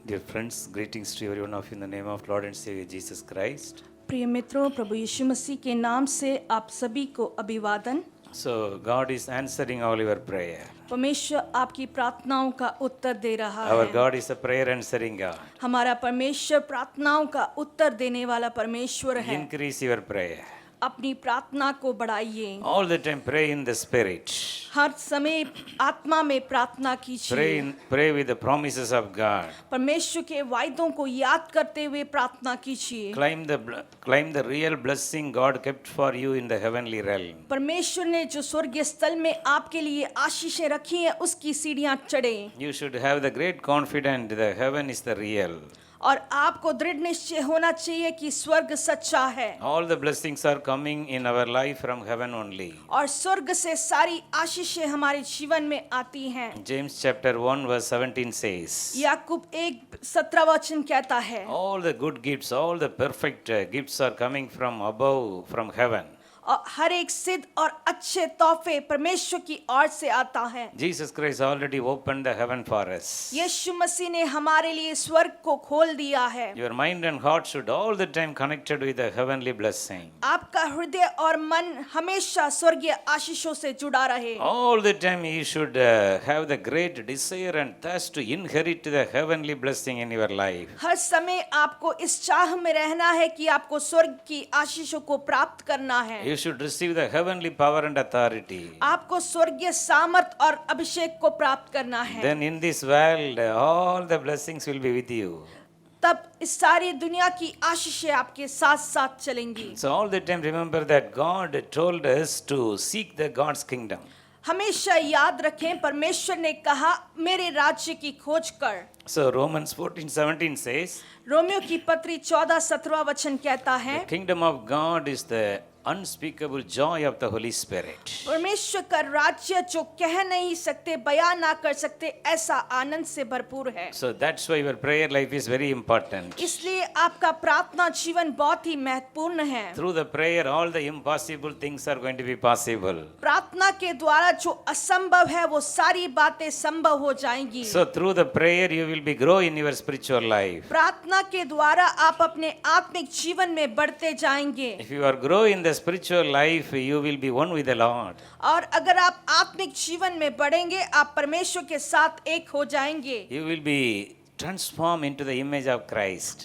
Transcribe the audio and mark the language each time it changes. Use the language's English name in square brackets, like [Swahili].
[English] Dear friends, greetings to every one of you in the name of Lord and Savior Jesus Christ. [Hindi] प्रिय मित्रों, प्रभु यीशु मसीह के नाम से आप सभी को अभिवादन। [English] So, God is answering all your prayer. [Hindi] परमेश्वर आपकी प्रार्थनाओं का उत्तर दे रहा [English] Our [Hindi] है। [English] God is a prayer answering God. [Hindi] हमारा परमेश्वर प्रार्थनाओं का उत्तर देने वाला परमेश्वर है। [English] Increase your prayer. [Hindi] अपनी प्रार्थना को बढ़ाइए। [English] All the time pray in the Spirit. [Hindi] हर समय आत्मा में प्रार्थना कीजिए। [English] Pray with the promises of God. [Hindi] परमेश्वर के वायदों को याद करते हुए प्रार्थना कीजिए। [English] Claim the real blessing God kept for you in the heavenly realm. [Hindi] परमेश्वर ने जो स्वर्गीय स्थल में आपके लिए आशीषें रखी हैं, उसकी सीढ़ियां चढ़े। [English] You should have the great confidence that heaven is the real. [Hindi] और आपको दृढ़ निश्चय होना चाहिए कि स्वर्ग सच्चा है। [English] All the blessings are coming in our life from heaven only. [Hindi] और स्वर्ग से सारी आशीषें हमारे जीवन में आती हैं। [English] James chapter 1 verse 17 says, [Hindi] याकूब 1:17 कहता है, [English] all the good gifts, all the perfect gifts are coming from above, from heaven. [Hindi] और हर एक सिद्ध और अच्छे तोहफे परमेश्वर की ओर से आता है। [English] Jesus Christ already opened the heaven for us. [Hindi] यीशु मसीह ने हमारे लिए स्वर्ग को खोल दिया है। [English] Your mind and heart should all the time connected with the heavenly blessing. [Hindi] आपका हृदय और मन हमेशा स्वर्गीय आशीषों से जुड़ा रहे। [English] All the time you should have the great desire and thirst to inherit the heavenly blessing in your life. [Hindi] हर समय आपको इस चाह में रहना है कि आपको स्वर्ग की आशीषों को प्राप्त करना है। [English] You should receive the heavenly power and authority. [Hindi] आपको स्वर्गीय सामर्थ और अभिषेक को प्राप्त करना है। [English] Then in this world all the blessings will be with you. [Hindi] तब इस सारी दुनिया की आशीषें आपके साथ साथ चलेंगी। [English] So all the time remember that God told us to seek the God's kingdom. [Hindi] हमेशा याद रखें, परमेश्वर ने कहा मेरे राज्य की खोज कर। [English] So Romans 14:17 says, [Hindi] रोमियो की पत्री 14:17 कहता है, [English] the kingdom of God is the unspeakable joy of the Holy Spirit. [Hindi] परमेश्वर का राज्य जो कह नहीं सकते, बयान ना कर सकते, ऐसा आनंद से भरपूर है। [English] So that's why your prayer life is very important. [Hindi] इसलिए आपका प्रार्थना जीवन बहुत ही महत्वपूर्ण है। [English] Through the prayer all the impossible things are going to be possible. [Hindi] प्रार्थना के द्वारा जो असंभव है वो सारी बातें संभव हो जाएंगी। [English] So through the prayer you will be grow in your spiritual life. [Hindi] प्रार्थना के द्वारा आप अपने आत्मिक जीवन में बढ़ते जाएंगे। [English] If you are grow in the spiritual life you will be one with the Lord. [Hindi] और अगर आप आत्मिक जीवन में बढ़ेंगे, आप परमेश्वर के साथ एक हो जाएंगे। [English] You will be transformed into the image of Christ.